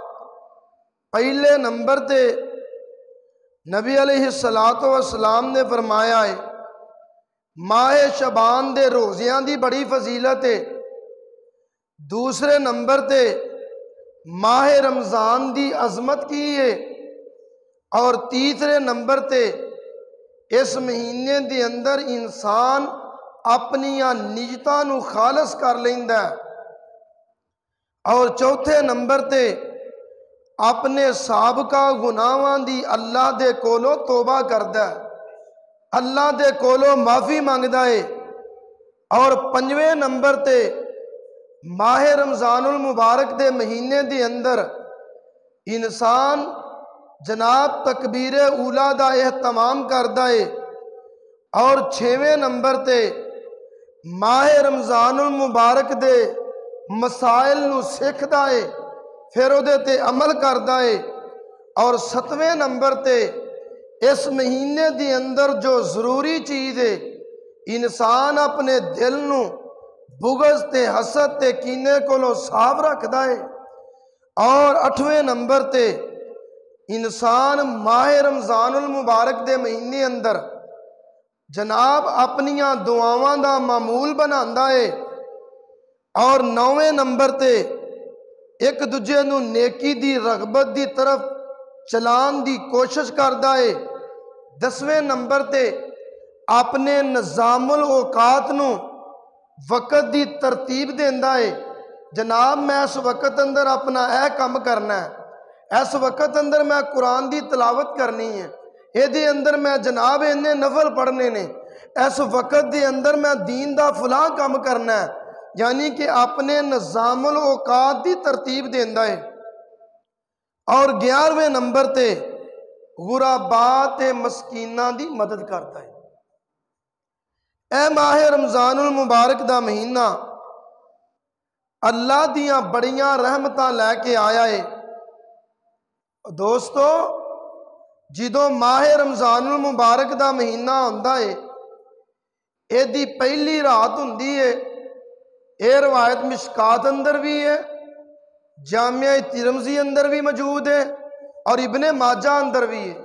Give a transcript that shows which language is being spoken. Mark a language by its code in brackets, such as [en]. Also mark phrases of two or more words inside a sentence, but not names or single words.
[pa] پہلے نمبر تے نبی علیہ السلام نے فرمایا ہے ماہ شعبان دے روزیاں دی بڑی فضیلت ہے۔ دوسرے نمبر تے ماہ رمضان دی عظمت کی ہے، اور تیسرے نمبر تے اس مہینے دے اندر انسان اپنیاں نیتاں نو خالص کر لیندا ہے، اور چوتھے نمبر تے اپنے سابقہ گناہاں دی اللہ دے کولو توبہ کردا ہے، اللہ دے کولو معافی مانگدا ہے، اور پنجویں نمبر تے ماہ رمضان المبارک دے مہینے دے اندر انسان جناب تکبیر اولا دا اہتمام کردا ہے، اور 6ویں نمبر تے ماہ رمضان المبارک دے مسائل نو سیکھدا ہے پھر او دے تے عمل کردا ہے، اور 7ویں نمبر تے اس مہینے دی اندر جو ضروری چیز ہے انسان اپنے دل نو بغض تے حسد تے کینے کولو صاف رکھدا ہے، اور 8ویں نمبر تے انسان ماہ رمضان المبارک دے مہینے اندر جناب اپنیاں دعاواں دا معمول بناندا ہے، اور 9ویں نمبر تے ایک دوجے نو نیکی دی رغبت دی طرف چلان دی کوشش کردا ہے۔ 10ویں نمبر تے اپنے نظام الاوقات نو وقت دی ترتیب دیندا ہے، جناب میں اس وقت اندر اپنا اے کم کرنا ہے، اس وقت اندر میں قرآن دی تلاوت کرنی ہے، اے دے اندر میں جناب انہیں نفل پڑھنے نے، اس وقت دے اندر میں دین دا فلاں کم کرنا ہے، یعنی کہ اپنے نظام الاوقات دی ترتیب دیندا ہے۔ اور 11ویں نمبر تے غرباء تے مسکیناں دی مدد کرتا ہے۔ اے ماہ رمضان المبارک دا مہینہ اللہ دیاں بڑیاں رحمتاں لے کے آیا ہے۔ دوستو جدوں ماہ رمضان المبارک دا مہینہ ہوندا ہے اے دی پہلی رات ہوندی ہے، اے روایت مشکات اندر بھی ہے، جامعہ ترمذی اندر بھی موجود ہے، اور ابن ماجہ اندر بھی ہے۔